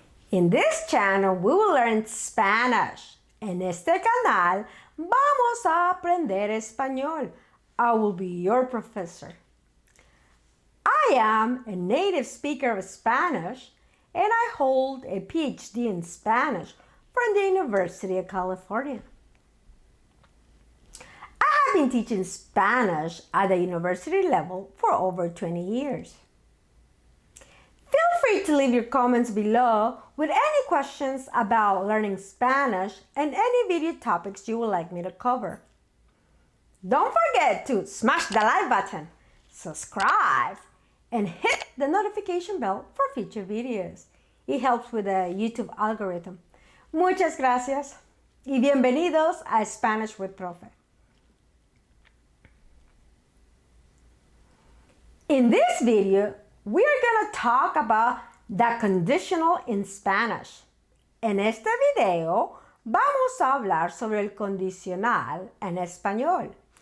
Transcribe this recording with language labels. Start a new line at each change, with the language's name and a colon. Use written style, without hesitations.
English: In this channel, we will learn Spanish.
Spanish: En este canal, vamos a aprender español.
English: I will be your professor. I am a native speaker of Spanish, and I hold a PhD in Spanish from the University of California. I have been teaching Spanish at the university level for over 20 years. Feel free to leave your comments below with any questions about learning Spanish and any video topics you would like me to cover. Don't forget to smash the like button, subscribe, and hit the notification bell for future videos. It helps with the YouTube algorithm.
Spanish: Muchas gracias y bienvenidos a
English: Spanish with Profe. In this video, we are going to talk about the conditional in Spanish.
Spanish: En este video, vamos a hablar sobre el condicional en español.